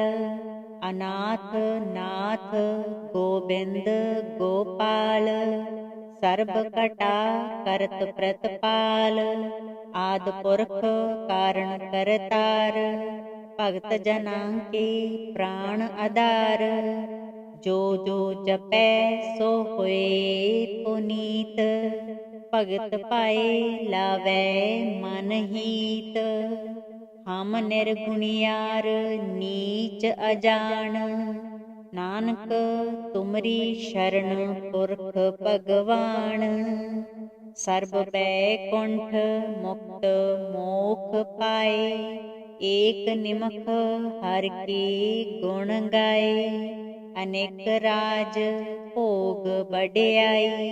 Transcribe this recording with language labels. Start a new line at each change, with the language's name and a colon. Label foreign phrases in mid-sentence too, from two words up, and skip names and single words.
Punjabi: ਅਨਾਥ ਨਾਥ ਗੋਬਿੰਦ ਗੋਪਾਲ, ਸਰਬ ਘਟਾ ਕਰਤ ਪ੍ਰਤਪਾਲ। ਆਦਿ ਪੁਰਖ ਕਾਰਣ ਕਰਤਾਰ, ਭਗਤ ਜਨਾ ਕੇ ਪ੍ਰਾਣ ਆਧਾਰ। ਜੋ ਜੋ ਜਪੈ ਸੋ ਹੋਇ ਪੁਨੀਤ। ਭਗਤਿ ਭਾਇ ਲਾਵੈ ਮਨ ਹੀਤ। ਹਮ ਨਿਰਗੁਨੀਆਰ ਨੀਚ ਅਜਾਨ। ਨਾਨਕ ਤੁਮਰੀ ਸਰਣਿ ਪੁਰਖ ਭਗਵਾਨ। ਸਰਬ ਬੈਕੁੰਠ ਮੁਕਤਿ ਮੋਖ ਪਾਏ। ਏਕ ਨਿਮਖ ਹਰਿ ਕੇ ਗੁਣ ਗਾਏ। ਅਨਿਕ ਰਾਜ ਭੋਗ ਬਡਿਆਈ।